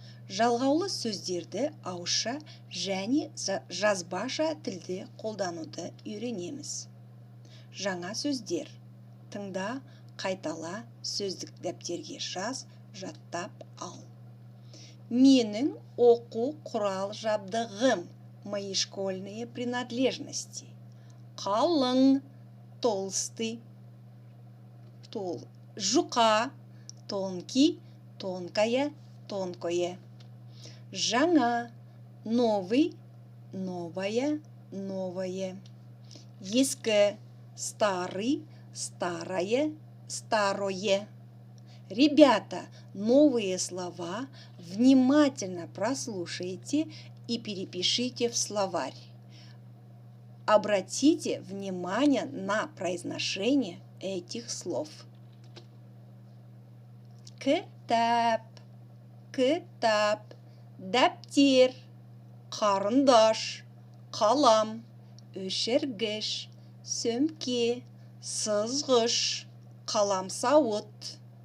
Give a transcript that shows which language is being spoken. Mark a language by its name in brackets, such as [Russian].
[Kazakh] Жалғаулы сөздерді ауызша және жазбаша тілде қолдануды үйренеміз. Жаңа сөздер. Тыңда, қайтала, сөздік дәптерге жаз, жаттап ал. Менің оқу құрал жабдығым. [Russian] Мои школьные принадлежности. [Kazakh] Қалың, [Russian] толстый. [Kazakh] Жұқа, [Russian] тонкий, тонкая, тонкое. [Kazakh] Жаңа, [Russian] новый, новая, новое. [Kazakh] Ескі, [Russian] старый, старое, старое. Ребята, новые слова внимательно прослушайте и перепишите в словарь. Обратите внимание на произношение этих слов. [Kazakh] Кітап, кітап, дәптер, қарындаш, қалам, өшіргіш, сөмке, сызғыш, қаламсауыт.